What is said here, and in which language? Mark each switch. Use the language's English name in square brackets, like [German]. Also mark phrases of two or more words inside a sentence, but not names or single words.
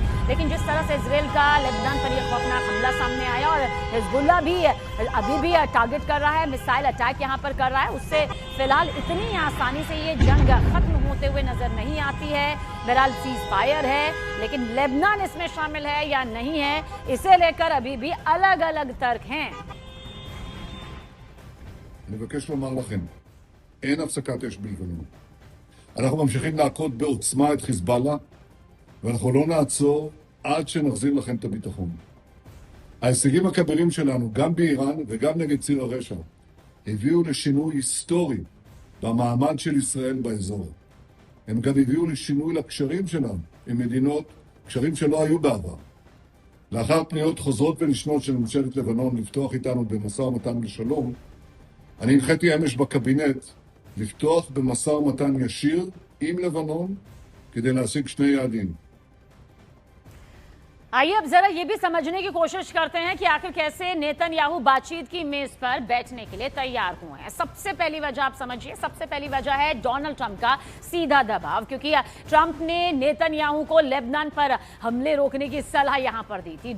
[Hindi] लेकिन जिस तरह से इजरायल का लेबनान पर यह खौफनाक हमला सामने आया और हिजबुल्लाह भी अभी भी टारगेट कर रहा है, [English] missile attack [Hindi] यहां पर कर रहा है, उससे फिलहाल इतनी आसानी से ये जंग खत्म होते हुए नजर नहीं आती है। बहरहाल [English] cease fire [Hindi] है, लेकिन लेबनान इसमें शामिल है या नहीं है, इसे लेकर अभी भी अलग अलग तर्क हैं। [Hebrew] אני מבקש לומר לכם, אין הפסקת אש בלבנון. אנחנו ממשיכים להכות בעוצמה את חיזבאללה, ואנחנו לא נעצור עד שנחזיר לכם את הביטחון. ההישגים הכבירים שלנו, גם באיראן וגם נגד ציר הרשע, הביאו לשינוי היסטורי במעמד של ישראל באזור. הם גם הביאו לשינוי לקשרים שלנו עם מדינות, קשרים שלא היו בעבר. לאחר פניות חוזרות ונשנות של ממשלת לבנון לפתוח איתנו במשא ומתן לשלום, אני הנחיתי אמש בקבינט לפתוח במשא ומתן ישיר עם לבנון כדי להשיג שני יעדים. [Hindi] आइए अब जरा ये भी समझने की कोशिश करते हैं कि आखिर कैसे नेतन्याहू बातचीत की मेज पर बैठने के लिए तैयार हुए हैं। सबसे पहली वजह आप समझिए, सबसे पहली वजह है डोनाल्ड ट्रंप का सीधा दबाव, क्योंकि ट्रंप ने नेतन्याहू को लेबनान पर हमले रोकने की सलाह यहां पर दी थी।